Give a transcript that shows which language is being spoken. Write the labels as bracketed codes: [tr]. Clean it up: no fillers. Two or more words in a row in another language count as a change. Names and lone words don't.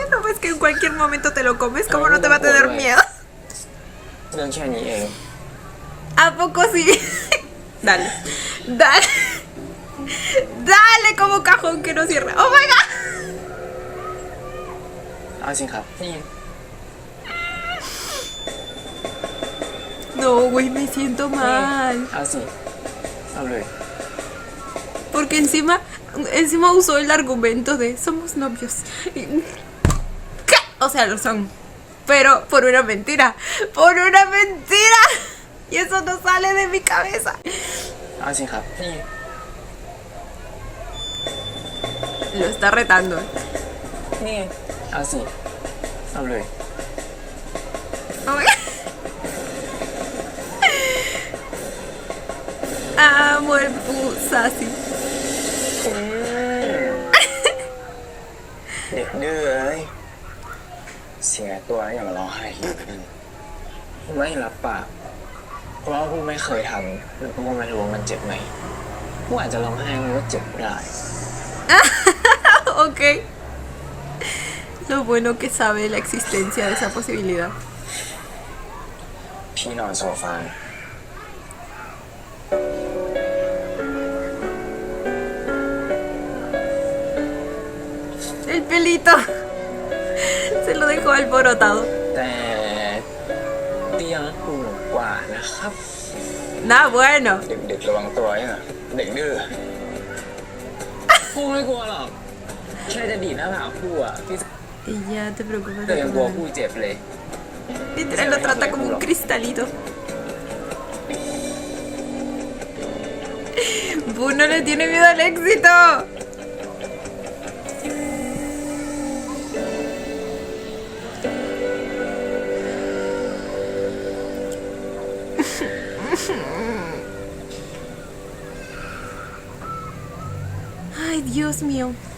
[es] es que en cualquier momento te lo comes, ¿cómo no te va a tener miedo? [th] เรื่องแค่นี้เอง [es] ¿A poco sí? Dale, dale, dale como cajón que no cierra. [en] ¡Oh my god! [th] เอาสิครับนี่ [es] No, güey, me siento mal. [th] เอาสิเอาเลย [es] Porque encima usó el argumento de somos novios. ¿Qué? O sea, lo son. Pero por una mentira. ¡Por una mentira! Y eso no sale de mi cabeza. [th] เอาสิครับนี่ [es] Lo está retando. [th] นี่เอาสิเอาเลย [en] Oh my god. [es] Amo el Pusasi. [th] เด็กดื้อเอ้ยเสียตัวแล้วอย่ามาร้องไห้ทีไม่รับปากเพราะว่ากูไม่เคยทำแล้วกูก็ไม่รู้ว่ามันเจ็บไหมกูอาจจะร้องไห้มันก็เจ็บได้ [es] Ok. Lo bueno que sabe la existencia de esa posibilidad. [th] พี่นอนโซฟา [es] El pelito. Se lo dejó alborotado. [th] แต่เตียงกูหนุกกว่านะครับ [es] Nah, bueno. [th] เด็กๆระวังตัวเนี่ยเด็กดื้อกูไม่กลัวหรอกแค่จะดีดหน้าผากกูอ่ะพี่ [es] Y ya te preocupes. [th] แต่ยังกลัวกูเจ็บเลย [es] Literal lo trata como un cristalito. Bu no le tiene miedo al éxito. Ay, Dios mío.